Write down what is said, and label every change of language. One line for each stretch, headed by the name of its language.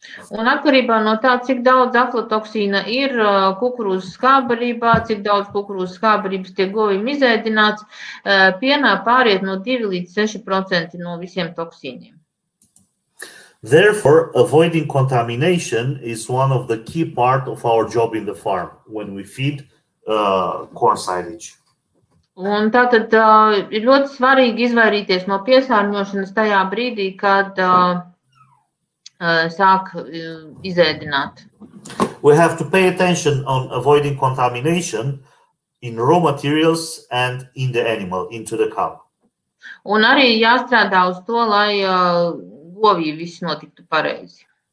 Latvian: Un atkarībā no tā, cik daudz aflatoksīna ir kukurūzas skābbarībā, cik daudz kukurūzas skābbarības tiek govīm izēdināts, pienā pāriet no 2 līdz 6% no visiem toksīniem.
English: Therefore, avoiding contamination is one of the key part of our job in the farm when we feed corn silage.
Latvian: Un tātad ir ļoti svarīgi izvairīties no piesārņošanas tajā brīdī, kad sāk izēdināt.
English: We have to pay attention on avoiding contamination in raw materials and in the animal, into the cow.
Latvian: Un arī jāstrādā uz to, lai govī viss notiktu pareizi.